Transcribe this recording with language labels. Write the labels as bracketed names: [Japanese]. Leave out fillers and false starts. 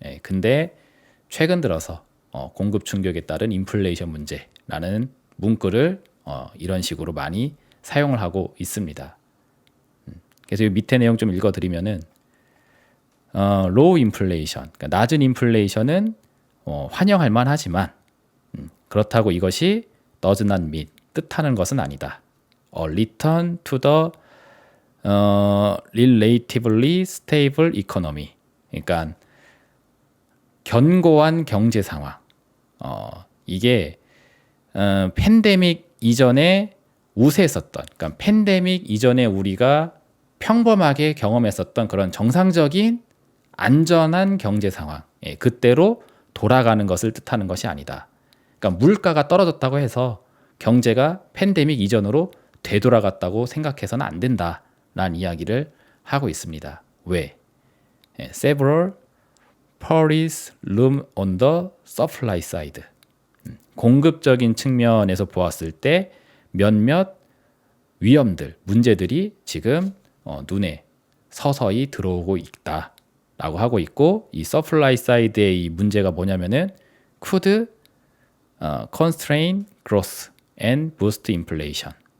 [Korean] 근데 최근 들어서 공급 충격에 따른 인플레이션 문제라는 문구를 이런 식으로 많이 사용을 하고 있습니다. 그래서 이 밑에 내용 좀 읽어드리면은 [English] low inflation, [Korean] 그러니까 낮은 인플레이션은 환영할 만하지만 그렇다고 이것이 [English] does not mean, [Korean] 뜻하는 것은 아니다. [English] A return to the relatively stable economy, [Korean] 그러니까 견고한 경제 상황. 이게 팬데믹 이전에 우세했었던, 그러니까 팬데믹 이전에 우리가 평범하게 경험했었던 그런 정상적인 안전한 경제 상황, 그때로 돌아가는 것을 뜻하는 것이 아니다. 그러니까 물가가 떨어졌다고 해서 경제가 팬데믹 이전으로 되돌아갔다고 생각해서는 안 된다라는 이야기를 하고 있습니다. 왜? [English] Several worries loom on the supply side. [Korean] 공급적인 측면에서 보았을 때 몇몇 위험들, 문제들이 지금 눈에 서서히 들어오고 있다라고 하고 있고, 이 서플라이 사이드의 이 문제가 뭐냐면은 [English] could constrain growth and boost inflation.